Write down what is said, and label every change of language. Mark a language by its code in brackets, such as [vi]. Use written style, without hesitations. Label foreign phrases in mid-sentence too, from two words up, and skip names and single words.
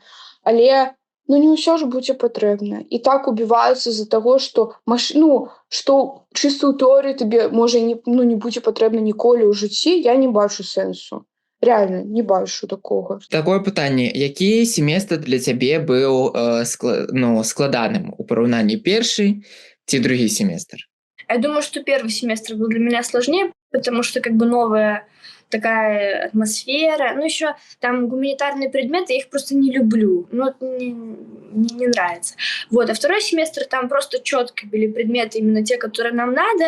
[be] Але ну не ўсё ж будзе патрэбна. І так убіваюцца з-за таго, што што чыста ў тэорыі табе можа не будзе патрэбна ніколі ў жыцці, я не бачу сэнсу. Реально, не бачу такога. Такое пытанне, які семестр для цябе быў складаным у параўнанні першы ці другі семестр? [ru] Я думаю, что первый семестр был для меня сложнее, потому что как бы новая такая атмосфера. Ну, еще там гуманитарные предметы, я их просто не люблю. Ну, не нравится. Вот. А второй семестр там просто четко были предметы, именно те, которые нам надо.